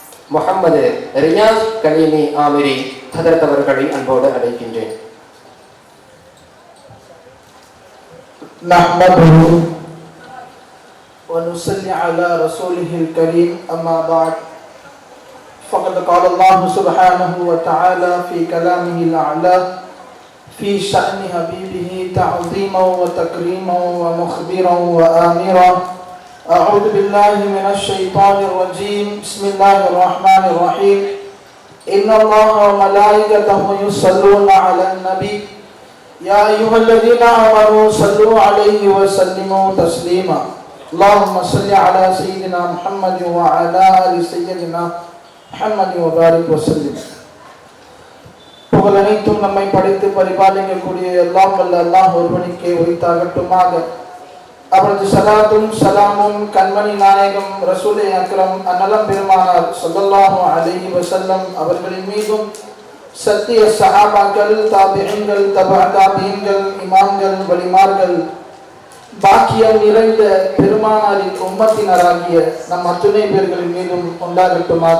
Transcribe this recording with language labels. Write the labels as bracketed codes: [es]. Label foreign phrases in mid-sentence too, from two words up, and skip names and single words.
[ta] முகமது ரியாஸ் கலீமி ஆமிரி ஹதரத் அவர்களை அன்போடு அழைக்கின்றேன். [ar] نحمده و نصلي على رسوله الكريم. أما بعد. فقد قال الله سبحانه وتعالى في كلامه الأعلى في شأن حبيبه تعظيما وتكريما ومخبرا وآمرا. أعوذ بالله من الشيطان الرجيم. بسم الله الرحمن الرحيم. إن الله وملائكته يصلون على النبي يا أيها الذين آمنوا صلوا عليه وسلموا تسليما. اللهم صل على سيدنا محمد وعلى آل سيدنا محمد وبارك وسلم. [ta] புகழ் அனைத்தும் நம்மை படைத்து பரிபாலிக்கக்கூடிய எல்லாம் வல்ல அல்லாஹ் ஒருவனுக்கே உரித்தாகட்டுமாக. அவரது சலாத்தும் சலாமும் கண்மணி நாயகம் ரசூலே அக்ரம் அந்நலம் பெருமானார் [ar] صلى الله عليه وسلم [ta] அவர்களின் மீதும், சத்திய சஹாபாக்கள், தாபிஈன்கள், தபா தாபிஈன்கள், இமாம்கள், வலிமார்கள், பாக்கியம் நிறைந்த பெருமானாரின் உம்மத்தினராகிய நம் அத்துணை பேர்களின் மீதும் உண்டாகட்டுமாக.